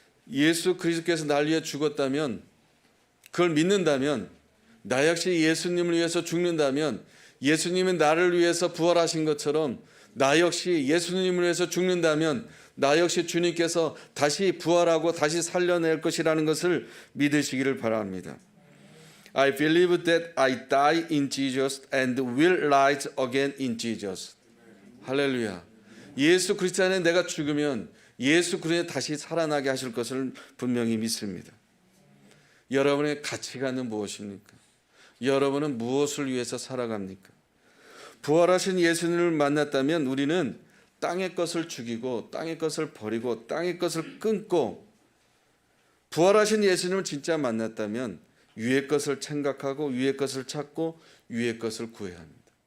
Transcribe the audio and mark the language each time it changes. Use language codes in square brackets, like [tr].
[ko] 예수 그리스도께서 나를 위해 죽었다면, 그걸 믿는다면, 나 역시 예수님을 위해서 죽는다면, 예수님은 나를 위해서 부활하신 것처럼 나 역시 예수님을 위해서 죽는다면 나 역시 주님께서 다시 부활하고 다시 살려낼 것이라는 것을 믿으시기를 바랍니다. [en] I believe that I die in Jesus and will rise again in Jesus. [ko] 할렐루야. 예수 그리스도 안에 내가 죽으면 예수 그리스도에 다시 살아나게 하실 것을 분명히 믿습니다. 여러분의 가치관은 무엇입니까? 여러분은 무엇을 위해서 살아갑니까? 부활하신 예수님을 만났다면 우리는 땅의 것을 죽이고 땅의 것을 버리고 땅의 것을 끊고 부활하신 예수님을 진짜 만났다면 위의 것을 생각하고 위의 것을 찾고 위의 것을 구해야 합니다.